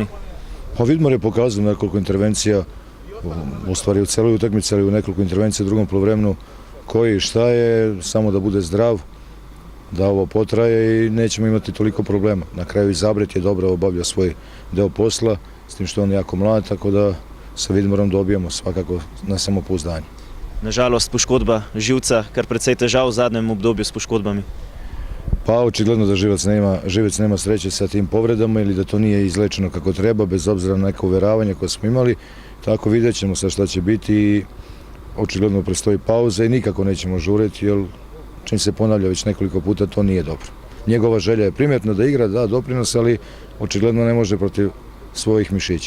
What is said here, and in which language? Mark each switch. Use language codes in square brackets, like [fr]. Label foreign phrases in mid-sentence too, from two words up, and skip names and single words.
[sr] Pa Vidmar je pokazao nekoliko intervencija, u stvari u celoj utakmici, ali u nekoliko intervencija u drugom poluvremenu koji i šta je, samo da bude zdrav, da ovo potraje i nećemo imati toliko problema. Na kraju i Zabret je dobro obavljao svoj deo posla, s tim što on je jako mlad, tako da sa Vidmarom dobijamo svakako na samopouzdanje. Nažalost, [sl] poškodba živca, kar precej težav v zadnjem obdobju s poškodbami. [sr] Pa očigledno da Živec nema sreće sa tim povredama ili da to nije izlečeno kako treba, bez obzira na neko uveravanje koje smo imali. Tako vidjet ćemo sad šta će biti i očigledno prestoji pauza i nikako nećemo žureti, jer čim se ponavlja već nekoliko puta, to nije dobro. Njegova želja je primjetna da igra, da doprinos, ali očigledno ne može protiv svojih mišića.